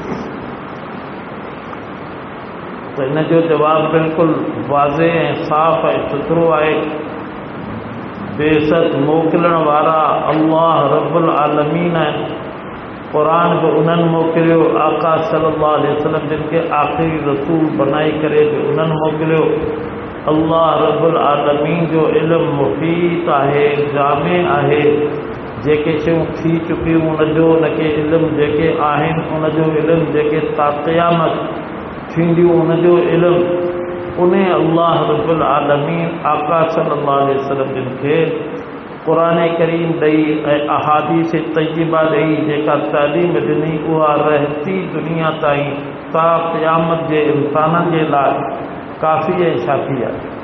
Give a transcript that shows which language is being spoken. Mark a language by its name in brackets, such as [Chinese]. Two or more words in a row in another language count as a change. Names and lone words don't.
[Sindhi] تو ان جو جواب بالکل واضح ہے صاف ہے ستھرو ہے بے شک موکلن والا [Arabic] اللہ رب العالمین [Sindhi] ہے قرآن جو انہن موکلیو آقا [Arabic] صلی اللہ علیہ وسلم [Sindhi] جن کے آخری رسول بنائی کرے جو انہن موکلیو [Arabic] اللہ رب العالمین [Sindhi] جو علم محیط ہے جامع ہے जेके शयूं थी चुकियूं उनजो उनखे इल्मु, जेके आहिनि उनजो इल्मु, जेके क़यामत थींदियूं उनजो इल्मु, उन [Arabic] الله رب العالمين [Sindhi] आका [Arabic] صلى الله عليه وسلم [Sindhi] जिन खे क़ुरान करीम ॾेई ऐं अहादीस तय्यबा ॾेई जेका तालीम ॾिनी उहा रहती दुनिया ताईं ता क़यामत जे इंसाननि जे लाइ काफ़ी ऐं शाफ़ी आहे।